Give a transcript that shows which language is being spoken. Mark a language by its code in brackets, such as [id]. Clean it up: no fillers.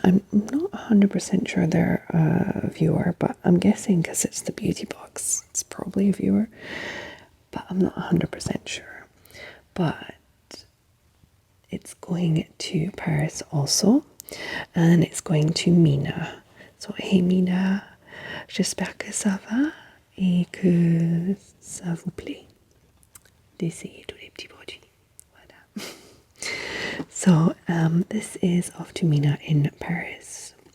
[en] I'm not 100% sure they're a viewer, but I'm guessing because it's the beauty box, it's probably a viewer, but I'm not 100% sure. But it's going to Paris also, and it's going to Mina. So, hey [fr] Mina, j'espère que ça va et que ça vous plaît d'essayer tous les petits produits. Voilà. [en] So, this is off to Mina in Paris.